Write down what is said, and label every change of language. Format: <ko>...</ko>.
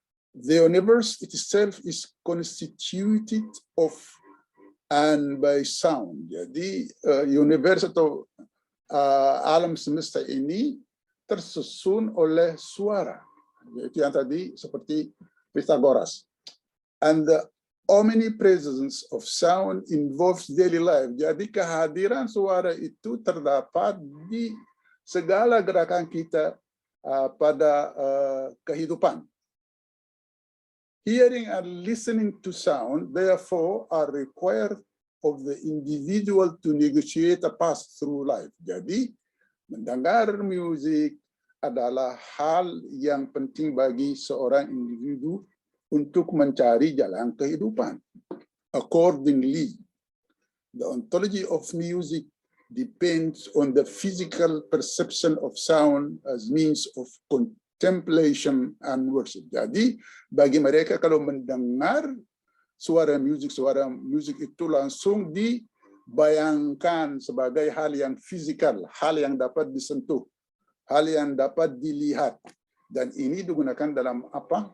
<en>The universe itself is constituted of and by sound.</en> <id>Jadi universe atau alam semesta ini tersusun oleh suara. Itu yang tadi seperti Pythagoras.</id> <en>And the omnipresence of sound involves daily life.</en> <id>Jadi kehadiran suara itu terdapat di segala gerakan kita pada kehidupan.</id> <en>Hearing and listening to sound, therefore, are required of the individual to negotiate a path through life.</en> <id>Jadi, mendengar musik adalah hal yang penting bagi seorang individu untuk mencari jalan kehidupan.</id> <en>Accordingly, the ontology of music depends on the physical perception of sound as means of contemplation and worship.</en> <id>Jadi, bagi mereka kalau mendengar suara musik itu langsung dibayangkan sebagai hal yang fisikal, hal yang dapat disentuh, hal yang dapat dilihat. Dan ini digunakan dalam apa?</id>